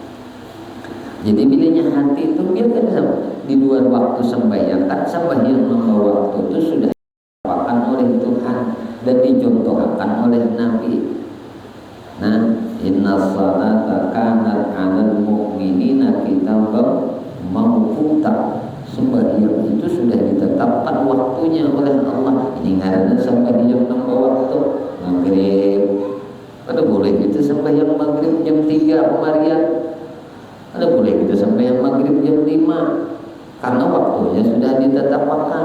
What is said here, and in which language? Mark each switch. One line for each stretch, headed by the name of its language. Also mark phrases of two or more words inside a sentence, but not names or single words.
Indonesian: Jadi bilanya hati itu biarkan di luar waktu sembahyang, kan sembahyang membawa waktu itu sudah diapakan oleh Tuhan dan dicontohkan oleh Nabi. Nah,
Arabic: إن الصلاة كانت على المؤمنين كتابا موقوتا.
Indonesian: Sembahyang itu sudah ditetapkan waktunya oleh Allah. Ini karena sembahyang membawa waktu maghrib. Ada boleh kita sembahyang maghrib jam 3 kemarian. Ada boleh kita sembahyang maghrib jam 5 karena waktunya sudah ditetapkan.